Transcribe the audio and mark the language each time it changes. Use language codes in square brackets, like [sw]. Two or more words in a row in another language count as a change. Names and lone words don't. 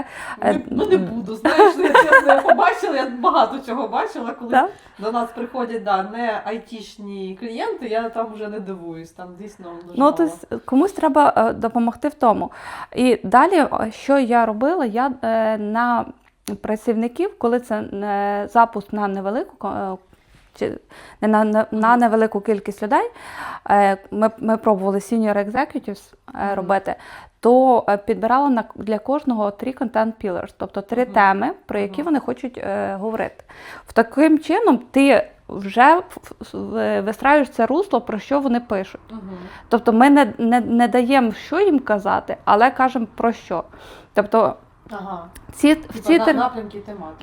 [uk] не буду, знаєш, я побачила, я багато чого бачила, коли до нас приходять не айтішні клієнти, я там вже не дивуюсь, там дійсно дуже мало. Тобто комусь треба допомогти в тому. І далі, що я робила, я на працівників, коли це запуск на невелику на невелику кількість людей. Ми пробували [en] senior executives [uk] робити, то підбирала для кожного 3 [en] content pillars, [uk] тобто 3 теми, про які вони хочуть говорити. Таким чином ти вже вистраюєш це русло, про що вони пишуть. Тобто ми не даємо, що їм казати, але кажемо про що. Тобто напрямки тематики.